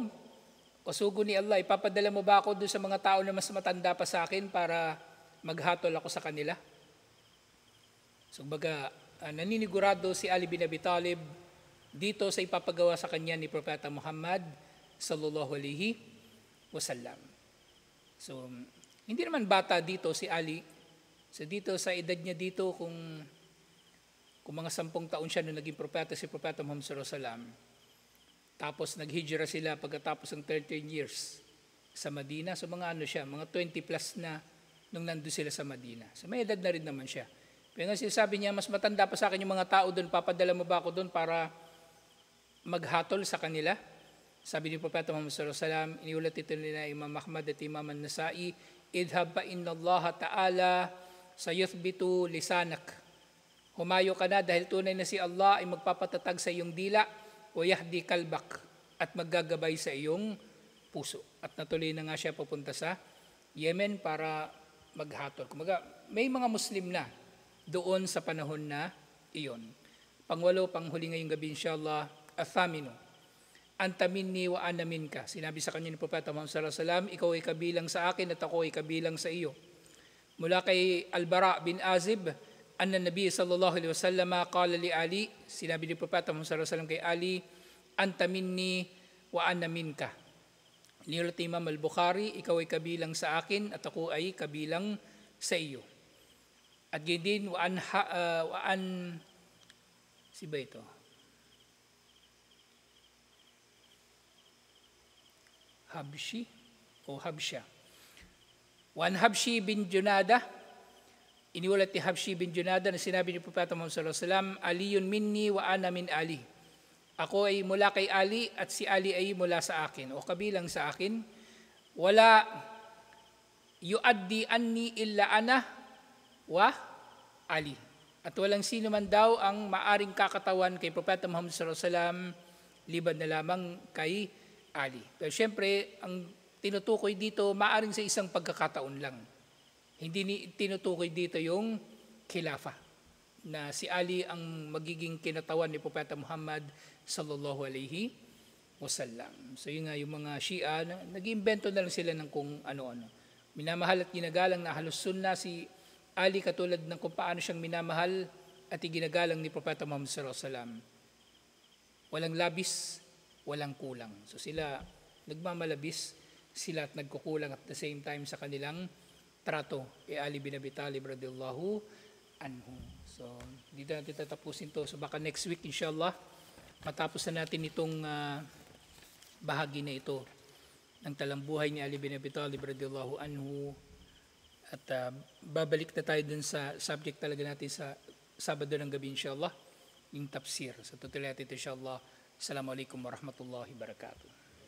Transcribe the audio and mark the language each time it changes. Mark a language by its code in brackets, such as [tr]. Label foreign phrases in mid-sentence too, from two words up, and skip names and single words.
[tl] O sugo ni Allah, ipapadala mo ba ako doon sa mga tao na mas matanda pa sa akin para maghatol ako sa kanila? So baga, naninigurado si Ali bin Abi Talib dito sa ipapagawa sa kanya ni Propeta Muhammad [ar] صلى الله عليه وسلم. [tl] So, hindi naman bata dito si Ali. So dito sa edad niya dito, kung mga 10 taon siya nung naging propeta si Propeta Muhammad [ar] صلى الله عليه وسلم. [tl] Tapos naghijra sila pagkatapos ng 13 years sa Madina. So mga mga 20 plus na nung nandun sila sa Madina. So may edad na rin naman siya. Pero nga sinasabi niya, mas matanda pa sa akin yung mga tao doon, papadala mo ba ako doon para maghatol sa kanila? Sabi ni Propeta Muhammad [ar] صلى الله عليه وسلم, [tl] iniulat ito nila Imam Ahmad at Imam An-Nasai, [ar] اذهب فإن الله تعالى سيثبت لسانك. [tl] Humayo ka na dahil tunay na si Allah ay magpapatatag sa iyong dila o [ar] يهدي قلبك [tl] at maggagabay sa iyong puso. At natuloy na nga siya pupunta sa Yemen para maghatol. Kumaga, may mga Muslim na doon sa panahon na iyon. Pangwalo, panghuli ngayong gabi inshallah, [ar] الثامن، أنت مني وأنا منك. [tl] Sinabi sa kanya ni Propeta Muhammad [ar] صلى الله عليه وسلم, [tl] ikaw ay kabilang sa akin at ako ay kabilang sa iyo. Mula kay [ar] Al-Bara bin Azib, أن النبي صلى الله عليه وسلم قال لعلي, [tl] sinabi ni Propeta Muhammad [ar] صلى الله عليه وسلم [tl] kay Ali, [ar] أنت مني وأنا منك. [tl] Niulat Imam Al-Bukhari, ikaw ay kabilang sa akin at ako ay kabilang sa iyo. At gindin wa an siba ito. Habshi o Habsha. Wan Habshi bin Junada, iniulat ni Habshi bin Junada na sinabi ni Propeta Muhammad [ar] صلى الله عليه وسلم, علي مني وأنا من علي. [tl] Ako ay mula kay Ali at si Ali ay mula sa akin o kabilang sa akin. [ar] ولا يؤدي عني إلا أنا وعلي. [tl] At walang sino man daw ang maaring kakatawan kay Propeta Muhammad [ar] صلى الله عليه وسلم [tl] liban na lamang kay Ali. Pero syempre, ang tinutukoy dito, maaring sa isang pagkakataon lang. Hindi tinutukoy dito yung khilafa, na si Ali ang magiging kinatawan ni Propeta Muhammad [ar] صلى الله عليه وسلم. [tl] So yun nga, yung mga Shia, nag-iimbento na lang sila ng kung ano-ano. Minamahal at ginagalang na halos sunna si Ali katulad ng kung paano siyang minamahal at iginagalang ni Propeta Muhammad [ar] صلى الله عليه وسلم. [tl] Walang labis, walang kulang. So sila nagmamalabis, sila at nagkukulang [en] at the same time [tl] sa kanilang trato kay Ali bin Abi Talib [ar] رضي الله عنه. [tl] So dito natin tatapusin to. So baka next week inshallah matapos na natin itong bahagi na ito ng talambuhay ni Ali bin Abi Talib [ar] رضي الله عنه. [tl] At babalik na tayo dun sa subject talaga natin sa Sabado ng gabi inshallah, yung tafsir. So tutuloy natin ito inshallah. [ar] السلام عليكم ورحمة الله وبركاته.